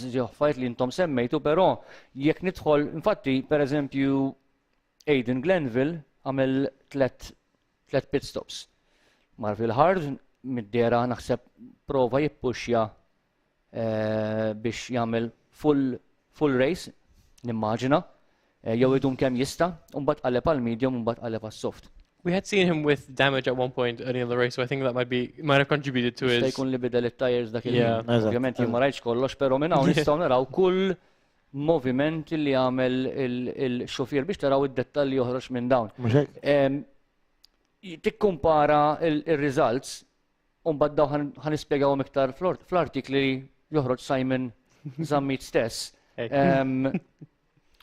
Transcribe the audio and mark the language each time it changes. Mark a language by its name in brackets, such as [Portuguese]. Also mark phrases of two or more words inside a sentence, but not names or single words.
[Maltese] Ġifieri li intom semmejtu, però jekk nidħol infatti pereżempju Aidan Glenville għamel 3 [English] pit stops. [Maltese] Mar fil-hard mid-dera naħseb prova jippuxja biex jagħmel [English] full race, [Maltese] nimmaġina, jew idum kemm jista', u mbagħad qaleb għal medium u mbagħad qaleb għas-soft. [English] We had seen him with damage at one point early in the race, so I think that might have contributed to his. [Maltese] Jkun li bidel it-tires dak il-ħin. Ovvjament jien ma rajtx kollox, però minn hawn nistgħu naraw kull moviment li għamel il-xufier biex taraw id-dettalji joħroġ minn dawn. Tikkumpara il-results u mbagħad daw ħanispjegawhom iktar fl-artikli li joħroġ Simon Zammit stess.